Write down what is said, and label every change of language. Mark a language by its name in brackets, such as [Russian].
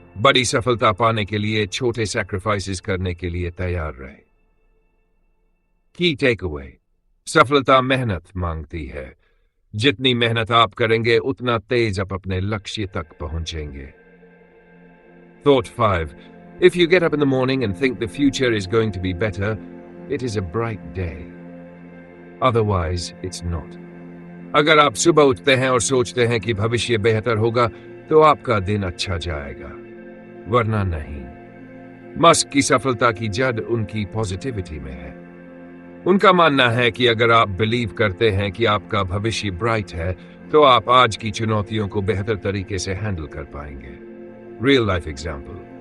[Hindi] बड़ी सफलता पाने के लिए छोटे सैक्रिफाइसेस करने के लिए तैयार रहें. [English] Key takeaway. [Hindi] सफलता मेहनत मांगती है. जितनी मेहनत आप करेंगे उतना तेज आप अपने लक्ष्य तक पहुंचेंगे. [English] Thought 5. If you get up in the morning and think the future is going to be better, it is a bright day. Otherwise, it's not. [Hindi] अगर आप सुबह उठते हैं और सोचते हैं कि भविष्य बेहतर होगा, तो आपका दिन अच्छा जाएगा, वरना नहीं. मस्क की सफलता की जड़ उनकी पॉजिटिविटी में है. उनका मानना है कि अगर आप बिलीव करते हैं कि आपका भविष्य ब्राइट है, तो आप आज की चुनौतियों को बेहतर तरीके से हैंडल कर पाएंगे. [English] Real life example.